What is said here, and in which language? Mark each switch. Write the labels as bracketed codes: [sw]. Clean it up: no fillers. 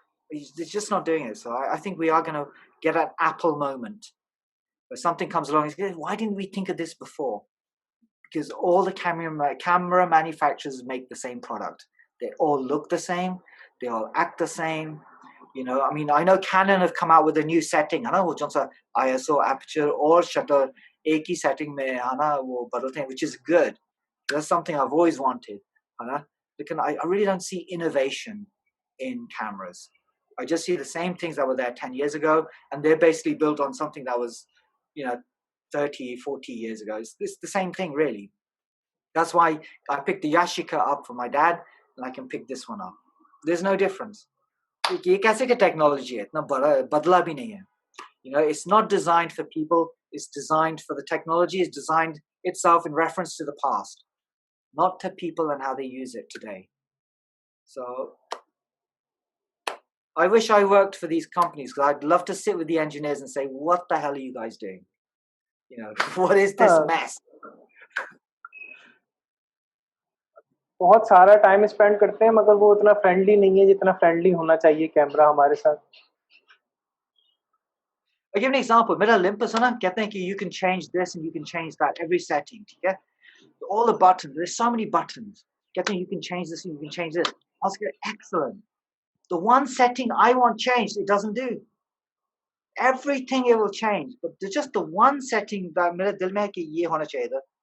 [en] It's just not doing it. So I think we are going to get an Apple moment where something comes along and says, why didn't we think of this before? Because all the camera manufacturers make the same product. They all look the same. They all act the same. You know, I mean, I know Canon have come out with a new setting. [hi] है ना, वो जो सा ISO aperture और shutter एक ही setting में है ना वो बदलते हैं, [en] which is good. That's something I've always wanted. [hi] है ना, लेकिन [en] I really don't see innovation in cameras. I just see the same things that were there 10 years ago, and they're basically built on something that was, you know, 30, 40 years ago. It's the same thing, really. That's why I picked the yashica up for my dad, and I can pick this one up. There's no difference. [hi] ये कैसे की technology है, इतना बदला भी नहीं है. [en] You know, it's not designed for people. It's designed for the technology. It's designed itself in reference to the past, not to people and how they use it today. So I wish I worked for these companies because I'd love to sit with the engineers and say, what the hell are you guys doing? You know, what is this mess? [hi] बहुत सारा time spend करते हैं मगर वो उतना friendly नहीं है जितना फ्रेंडली होना चाहिए कैमरा हमारे साथ। [en] I give an example. [hi] मेरा Olympus है ना, कहते हैं कि [en] you can change this and you can change that every setting. [hi] ठीक है? [en] All the buttons. There's so many buttons. [hi] कहते हैं [en] you can change this and you can change this. I was like, excellent. The one setting I want changed, it doesn't do. Everything it will change, but there's just the one setting that [hi] मेरे दिल में है कि ये होना चाहिए था.